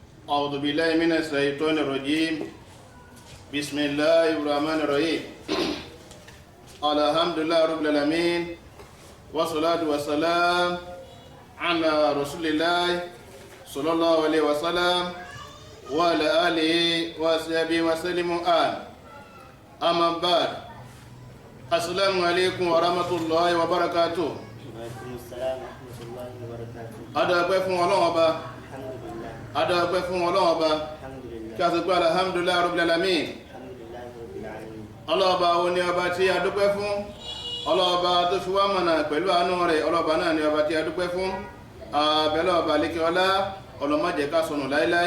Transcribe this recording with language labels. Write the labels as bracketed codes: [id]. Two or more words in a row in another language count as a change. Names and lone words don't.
[ar] أعوذ بالله من الشيطان الرجيم بسم الله الرحمن الرحيم الحمد لله رب العالمين والصلاة والسلام على رسول الله صلى الله عليه وسلم وعلى آله وصحبه وسلم أما بعد السلام عليكم ورحمة الله وبركاته. وعليكم السلام ورحمة الله وبركاته. [yo] Adúpẹ́ fún Ọlọ́run Ọba. Adúpẹ́ fún Ọlọ́run Ọba. Kí a sì pé [ar] الحمد لله رب العالمين. [yo] Ọlọ́ọ̀ba wo ni ọba tí a dúpẹ́ fún? Ọlọ́ọ̀ba tó fi wá mọ̀nà pẹ̀lú àánú rẹ̀. Ọlọ́ọ̀ba náà ni ọba tí a dúpẹ́ fún. Abẹ́lẹ́ ọba lékè ọlá ọlọ́mọdé ká sọnù láíláí.